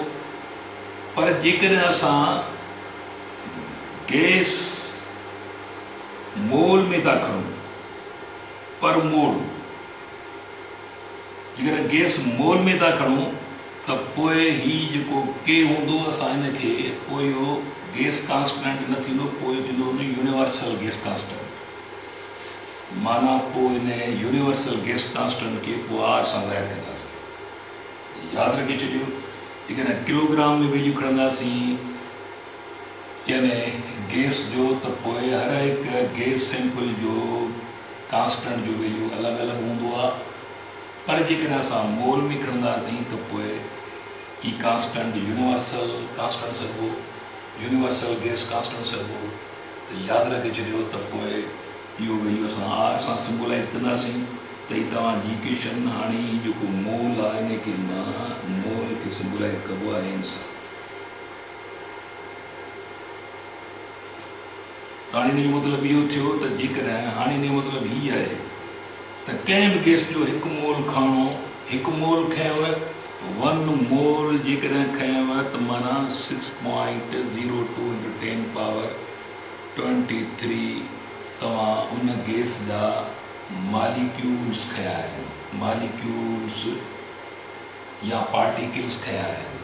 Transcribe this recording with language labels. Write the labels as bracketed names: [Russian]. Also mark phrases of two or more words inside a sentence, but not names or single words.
[Sindhi] पर जेकॾहिं असां [English] gas mole [Sindhi] में था खणूं, पर मोल जेकॾहिं [English] gas mole [Sindhi] में था खणूं त पोइ ही जेको K हूंदो असां हिनखे पोइ इहो [English] gas constant [Sindhi] न थींदो, पोइ थींदो [English] universal gas constant. [Sindhi] माना पोइ हिन [English] universal gas constant [Sindhi] खे पोइ R सां ज़ाहिर कंदासीं। यादि रखी छॾियो, जेकॾहिं किलोग्राम में वैल्यू खणंदासीं यानी गैस जो, त पोइ हर हिकु [English] gas sample [Sindhi] जो कांस्टेंट जो वैल्यू अलॻि अलॻि हूंदो आहे। पर जेकॾहिं असां मोल में खणंदासीं त पोइ ई कांस्टेंट [English] universal constant [Sindhi] सघिबो, [English] universal gas constant [Sindhi] सघिबो। त यादि रखे छॾियो त पोइ इहो वैल्यू असां R सां सिम्बोलाइज़ कंदासीं। त ही तव्हांजी इक्वेशन हाणे जेको मोल आहे इनखे मां मोल खे सिम्बोलाइज़ कबो आहे N सां। हाणे हिन जो मतिलबु इहो थियो त जेकॾहिं हाणे हिन जो मतिलबु हीअ आहे त कंहिं बि गैस जो 1 मोल खणो, 1 मोल खयों 1 मोल जेकॾहिं खयव त माना 6.02 × 10 पावर 23 तव्हां उन गैस जा मालिक्यूल्स खया आहिनि, मालिक्यूल्स या पार्टिकल्स खया आहिनि।